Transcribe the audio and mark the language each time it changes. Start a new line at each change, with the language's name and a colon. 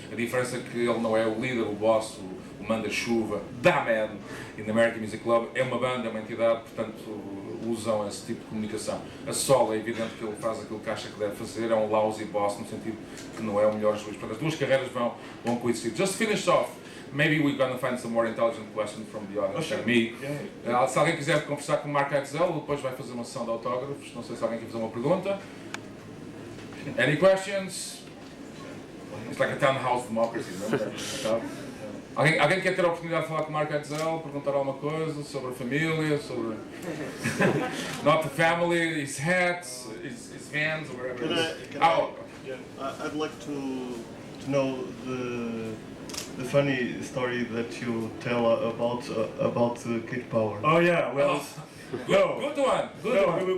Portuguese: A diferença é que ele não é o líder, o boss, o manda-chuva, da man. E na American Music Club é uma banda, é uma entidade, portanto usam esse tipo de comunicação. A solo é evidente que ele faz aquilo que acha que deve fazer, é um
English: lousy boss
Portuguese: no sentido que não é o melhor juiz. Portanto, as duas carreiras vão coincidir.
English: Just finish off. Maybe we're going to find some more intelligent questions from the audience than me. Yeah.
Portuguese: Se alguém quiser conversar com o Mark Eitzel, depois vai fazer uma sessão de autógrafos. Não sei se alguém quer fazer uma pergunta.
English: Any questions? It's like a townhouse democracy, remember?
Portuguese: Alguém quer ter a oportunidade de falar com o Mark Eitzel, perguntar alguma coisa sobre a família, sobre...
English: Not the family, his hats, his vans, or whatever. I'd like to know the funny story that you tell about Kid Power. Oh yeah. Well. Good one.